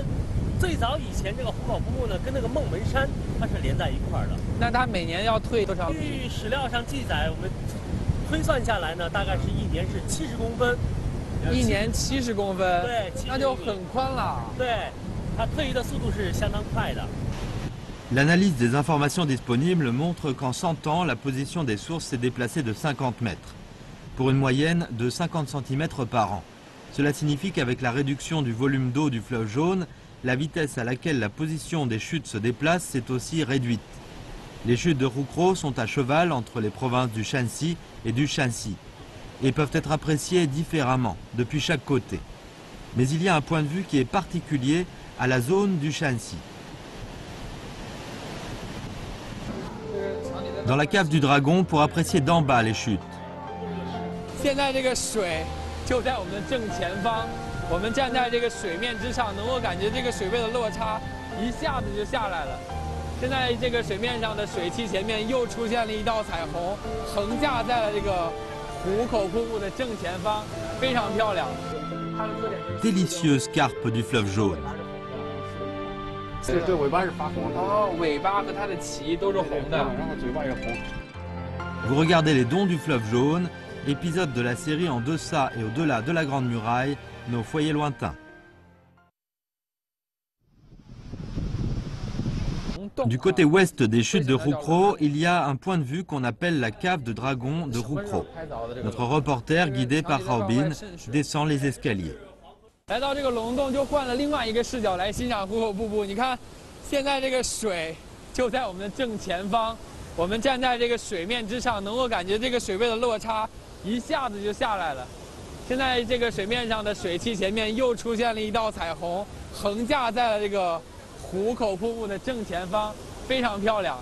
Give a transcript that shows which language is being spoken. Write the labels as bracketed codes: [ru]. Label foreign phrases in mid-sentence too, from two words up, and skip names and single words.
[zh] 最早以前这个壶口瀑布呢跟那个孟门山它是连在一块的。那它每年要退多少？据史料上记载，我们推算下来呢，大概是1年是70公分。 1年70公分？对，那就很宽了。对，它退移的速度是相当快的。 [fr] L'analyse des informations disponibles montre qu'en 100 ans, la position des sources s'est déplacée de 50 mètres, pour une moyenne de 50 cm par an. Cela signifie qu'avec la réduction du volume d'eau du fleuve jaune, la vitesse à laquelle la position des chutes se déplace s'est aussi réduite. Les chutes de Roucro sont à cheval entre les provinces du Shanxi et du Shanxi, et peuvent être appréciées différemment depuis chaque côté. Mais il y a un point de vue qui est particulier à la zone du Shanxi. Dans la cave du Dragon pour apprécier d'en bas les chutes. [zh] 现在这个水就在我们的正前方，我们站在这个水面之上，能够感觉这个水位的落差一下子就下来了。现在这个水面上的水汽前面又出现了一道彩虹，横架在了这个壶口瀑布的正前方，非常漂亮。 [fr] Délicieuse carpe du fleuve jaune. [zh] 对，尾巴是发红的。哦，尾巴和它的鳍都是红的，然后嘴巴也红。 [fr] Vous regardez les dons du fleuve jaune, épisode de la série En deçà et au-delà de la Grande Muraille, nos foyers lointains. Du côté ouest des chutes de Roucro, il y a un point de vue qu'on appelle la cave de dragon de Roucro. Notre reporter, guidé par Robin, descend les escaliers. [zh] 来到这个龙洞，就换了另外一个视角来欣赏壶口瀑布。你看，现在这个水就在我们的正前方，我们站在这个水面之上，能够感觉这个水位的落差一下子就下来了。现在这个水面上的水汽前面又出现了一道彩虹，横架在了这个壶口瀑布的正前方，非常漂亮。